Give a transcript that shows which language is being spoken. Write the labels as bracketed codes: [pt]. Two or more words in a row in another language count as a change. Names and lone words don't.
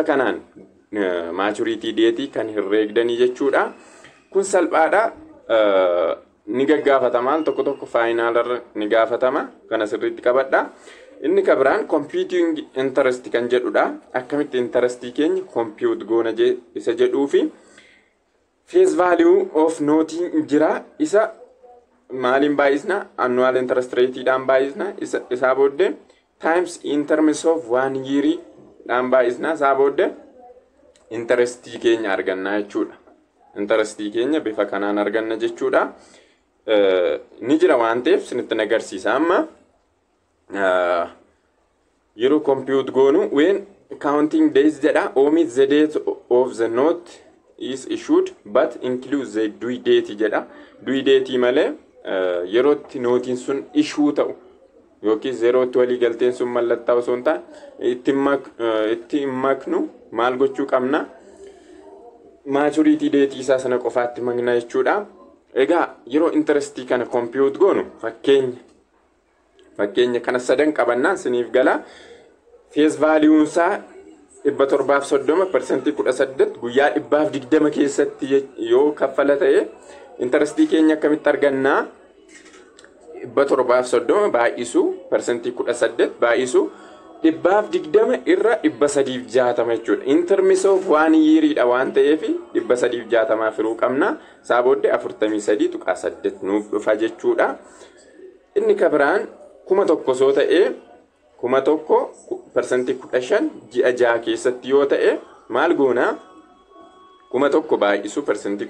[om] kanaan [en] maturity date [om] kan herreegdanii jechuudha kun salphaadha ni gaggaafatamaa tokko faayinaalarra ni gaafatama kana sirriitti qabadha inni kabiraan [en] computing interest [om] kan jedhudha akkamitti interest keenya compute goona isa jedhuufi [en] face value of noting [om] jira isa maalin baay'isna [en] annual interest rate [om] dhaan baay'isna isa booddee [en] times in terms of 1 year [om] dhaan baay'isna isa booddee interest keenya arganna jechuudha interest keenya bifa kanaan arganna jechuudha ni jira waan ta'eef sinitti nagarsiisa amma yeroo compute goonu [en] when counting days jedha omit the date of the note is issued but includes the due date [om] jedha [en] due date [om] malee yerootti nootiin sun issue ta'u yookiin yerootti walii galteen sun mallattaa'u osoo hin taane itti maknu maal gochuu qabna [en] maturity date [om] isaa sana qofaatti magna jechuudha egaa yeroo interest kana compute goonu fakkeenya kana sadan qabannaan siniif gala face value isaa 730% 18 guyyaa 120 keessatti yoo kaffala ta'e interest keenya akkamitti argannaa 730 baay'isu percentii 18 baay'isu 120 irra 360 jechuudha [en] in terms of 1 year [om] dha waan ta'eef 360 firuu qabna isaa booddee 43.8 nuuf dhufa jechuudha inni kabiraan 1000 soo ta'e 1000 percentii 15 ji'a 6 keessatti yoo ta'e maal goona 1000 baay'isu percentii